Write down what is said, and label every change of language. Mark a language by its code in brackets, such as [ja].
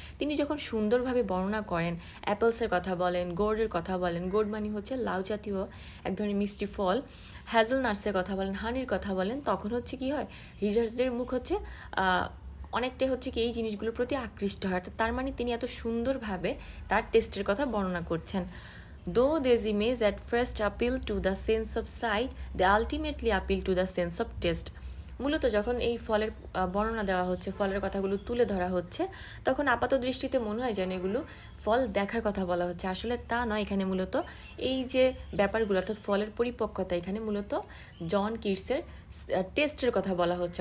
[bn] তিনি যখন সুন্দরভাবে বর্ণনা করেন, অ্যাপেলসের কথা বলেন, গোর্ডের কথা বলেন, গোর্ড মানে হচ্ছে লাউ জাতীয় এক ধরনের মিষ্টি ফল, হ্যাজেলনাটসের কথা বলেন, হানির কথা বলেন, তখন হচ্ছে কি হয় রিডার্সদের মুখ হচ্ছে অনেকটাই হচ্ছে কি এই জিনিসগুলোর প্রতি আকৃষ্ট হয়। তার মানে তিনি এত সুন্দরভাবে তার টেস্টের কথা বর্ণনা করছেন। [en] Though these images at first appeal to the sense of sight, they ultimately appeal to the sense of taste. [bn] মূলত যখন এই ফলের বর্ণনা দেওয়া হচ্ছে, ফলের কথাগুলো তুলে ধরা হচ্ছে, তখন আপাত দৃষ্টিতে মনে হয় যেন এগুলো ফল দেখার কথা বলা হচ্ছে। আসলে তা নয়, এখানে মূলত এই যে ব্যাপারগুলো অর্থাৎ ফলের পরিপক্কতা, এখানে মূলত জন কিটসের টেস্টের কথা বলা হচ্ছে।